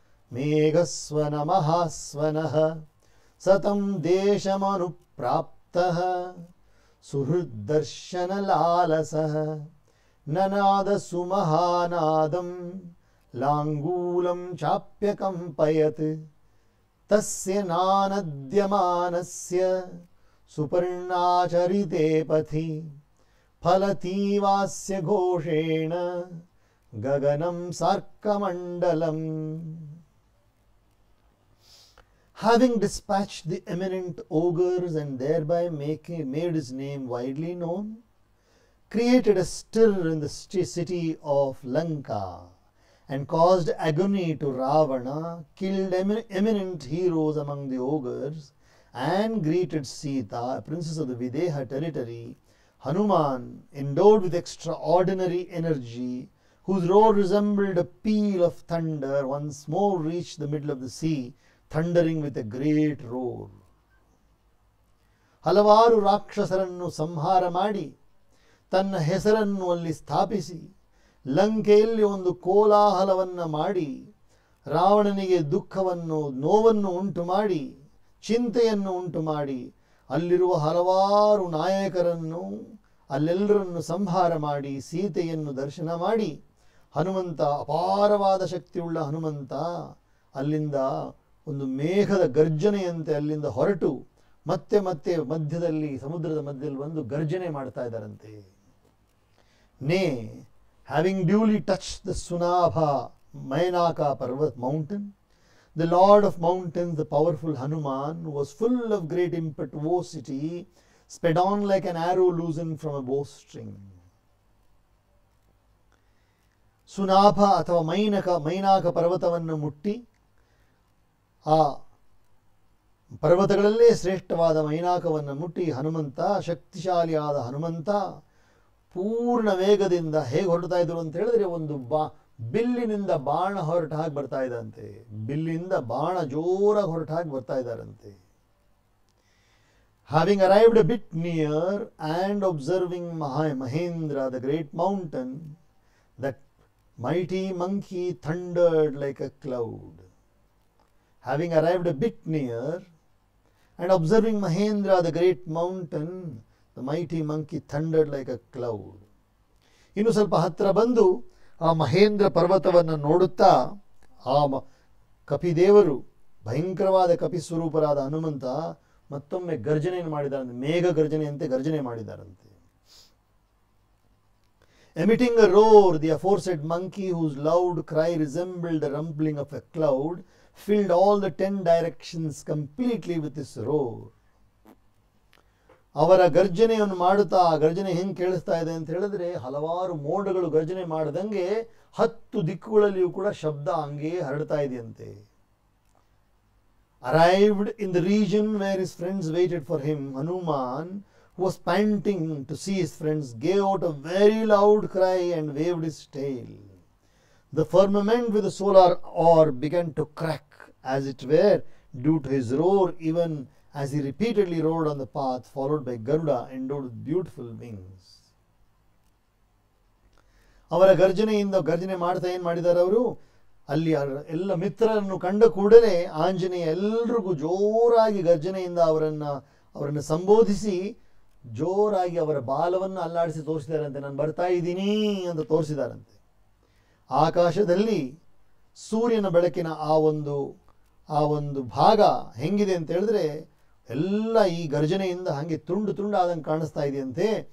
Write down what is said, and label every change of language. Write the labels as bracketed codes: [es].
[sa] ಮೇಘಸ್ವನ ಮಹಾಸ್ವನಃ ಸತಂ ದೇಶಮನುಪ್ರಾಪ್ತಃ ಸುಹೃದ್ದರ್ಶನ ಲಾಲಸಃ ನನಾದ ಸುಮಹಾನಾದಂ ಲಾಂಗೂಲಂ ಚಾಪ್ಯಕಂಪಯತ್ ತಸ್ಯ ನಾನದ್ಯಮಾನಸ್ಯ ಸುಪರ್ಣಾಚರಿತೆ ಪಥಿ ಫಲತೀವಾಸ್ಯ ಘೋಷೇಣ Gaganam ಸಾರ್ಕಮಂಡಲಂ. [en] Having dispatched the eminent ogres and thereby made his name widely known, created a stir in the city of Lanka, and caused agony to Ravana, killed eminent heroes among the ogres, and greeted Sita, a princess of the Videha territory, Hanuman, endowed with extraordinary energy, whose roar resembled a peal of thunder, once more reached the middle of the sea, thundering with a great roar. [kn] ಹಲವಾರು ರಾಕ್ಷಸರನ್ನು ಸಂಹಾರ ಮಾಡಿ ತನ್ನ ಹೆಸರನ್ನು ಅಲ್ಲಿ ಸ್ಥಾಪಿಸಿ ಲಂಕೆಯಲ್ಲಿ ಒಂದು ಕೋಲಾಹಲವನ್ನು ಮಾಡಿ ರಾವಣನಿಗೆ ದುಃಖವನ್ನು ನೋವನ್ನು ಉಂಟು ಮಾಡಿ ಚಿಂತೆಯನ್ನು ಉಂಟು ಮಾಡಿ ಅಲ್ಲಿರುವ ಹಲವಾರು ನಾಯಕರನ್ನು ಅಲ್ಲೆಲ್ಲರನ್ನು ಸಂಹಾರ ಮಾಡಿ ಸೀತೆಯನ್ನು ದರ್ಶನ ಮಾಡಿ ಹನುಮಂತ ಅಪಾರವಾದ ಶಕ್ತಿಯುಳ್ಳ ಹನುಮಂತ ಅಲ್ಲಿಂದ ಒಂದು ಮೇಘದ ಗರ್ಜನೆಯಂತೆ ಅಲ್ಲಿಂದ ಹೊರಟು ಮತ್ತೆ ಮತ್ತೆ ಮಧ್ಯದಲ್ಲಿ ಸಮುದ್ರದ ಮಧ್ಯದಲ್ಲಿ ಒಂದು ಗರ್ಜನೆ ಮಾಡ್ತಾ ಇದ್ದಾರಂತೆ. [en] Nay, having duly touched the Sunabha Mainaka Parvat mountain, the Lord of mountains, the powerful Hanuman, who was full of great impetuosity, sped on like an arrow loosened from a bowstring. [kn] ಸುನಾಭ ಅಥವಾ ಮೈನಾಕ ಪರ್ವತವನ್ನು ಮುಟ್ಟಿ ಆ ಪರ್ವತಗಳಲ್ಲೇ ಶ್ರೇಷ್ಠವಾದ ಮೈನಾಕವನ್ನು ಮುಟ್ಟಿ ಹನುಮಂತ, ಶಕ್ತಿಶಾಲಿಯಾದ ಹನುಮಂತ ಪೂರ್ಣ ವೇಗದಿಂದ ಹೇಗೆ ಹೊರಡ್ತಾ ಇದ್ರು ಅಂತ ಹೇಳಿದ್ರೆ ಒಂದು ಬಿಲ್ಲಿನಿಂದ ಬಾಣ ಹೊರಟ ಹಾಗೆ ಬರ್ತಾ ಇದ್ದಂತೆ. ಬಿಲ್ಲಿಂದ ಬಾಣ ಜೋರಾಗಿ ಹೊರಟ ಹಾಗೆ ಬರ್ತಾ ಇದ್ದಾರಂತೆ. [en] Having arrived a bit near and observing Mahendra, the great mountain, that mighty monkey thundered like a cloud. Having arrived a bit near and observing Mahendra, the great mountain, the mighty monkey thundered like a cloud. [kn] ಇನ್ನು ಸ್ವಲ್ಪ ಹತ್ತಿರ ಬಂದು ಆ ಮಹೇಂದ್ರ ಪರ್ವತವನ್ನು ನೋಡುತ್ತಾ ಆ ಕಪಿದೇವರು, ಭಯಂಕರವಾದ ಕಪಿ ಸ್ವರೂಪರಾದ ಹನುಮಂತ ಮತ್ತೊಮ್ಮೆ ಗರ್ಜನೆಯನ್ನು ಮಾಡಿದಾರಂತೆ. ಮೇಘ ಗರ್ಜನೆಯಂತೆ ಗರ್ಜನೆ ಮಾಡಿದಾರಂತೆ. [en] Emitting a roar, the aforesaid monkey, whose loud cry resembled the rumbling of a cloud, filled all the 10 directions completely with his roar. [kn] ಅವರ ಗರ್ಜನೆಯನ್ನು ಮಾಡುತ್ತಾ ಆ ಗರ್ಜನೆ ಹೆಂಗೆ ಕೇಳಿಸ್ತಾ ಇದೆ ಅಂತ ಹೇಳಿದ್ರೆ ಹಲವಾರು ಮೋಡಗಳು ಗರ್ಜನೆ ಮಾಡದಂಗೆ 10 ದಿಕ್ಕುಗಳಲ್ಲಿಯೂ ಕೂಡ ಶಬ್ದ ಹಂಗೆ ಹರಡ್ತಾ ಇದೆಯಂತೆ. [en] Arrived in the region where his friends waited for him, Hanuman, who was panting to see his friends, gave out a very loud cry and waved his tail. The firmament with the solar orb began to crack, as it were, due to his roar, even as he repeatedly roared on the path, followed by Garuda, endowed with beautiful wings. [kn] ಅವರ ಗರ್ಜನೆಯಿಂದ ಗರ್ಜನೆ ಮಾಡ್ತಾ ಏನು ಮಾಡಿದ್ದಾರೆ ಅವರು, ಅಲ್ಲಿ ಎಲ್ಲ ಮಿತ್ರರನ್ನು ಕಂಡ ಕೂಡಲೇ ಆಂಜನೇಯ ಎಲ್ರಿಗೂ ಜೋರಾಗಿ ಗರ್ಜನೆಯಿಂದ ಅವರನ್ನು ಸಂಬೋಧಿಸಿ ಜೋರಾಗಿ ಅವರ ಬಾಲವನ್ನು ಅಲ್ಲಾಡಿಸಿ ತೋರಿಸಿದಾರಂತೆ. ನಾನು ಬರ್ತಾ ಇದ್ದೀನಿ ಅಂತ ತೋರಿಸಿದಾರಂತೆ. ಆಕಾಶದಲ್ಲಿ ಸೂರ್ಯನ ಬೆಳಕಿನ ಆ ಒಂದು ಭಾಗ ಹೆಂಗಿದೆ ಅಂತ ಹೇಳಿದ್ರೆ ಎಲ್ಲ ಈ ಗರ್ಜನೆಯಿಂದ ಹಾಗೆ ತುಂಡು ತುಂಡಾದಂಗೆ ಕಾಣಿಸ್ತಾ ಇದೆಯಂತೆ.